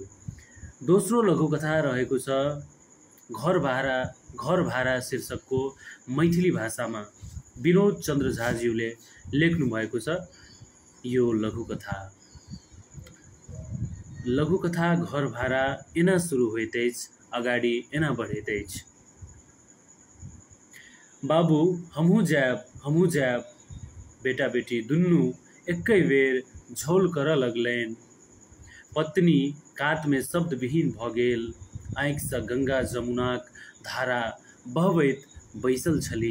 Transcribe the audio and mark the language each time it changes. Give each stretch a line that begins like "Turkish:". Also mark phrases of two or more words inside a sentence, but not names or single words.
Nepali: दोस्रो लघुकथा रहेको छ घर भाडा शीर्षकको मैथिली भाषामा विनोद चन्द्र झाज्यूले लेख्नु भएको छ यो लघुकथा घर भाडा एना सुरु होइतेछ, अगाडि एना बढेतेछ।
Maithili: बाबू हमहु जाब, बेटा बेटी दुन्नु एकै बेर झोल कर लगलैन। पत्नी कात में शब्द विहीन भ गेल। आँखि सँ गंगा जमुनाक धारा बहबैत बैसल छली।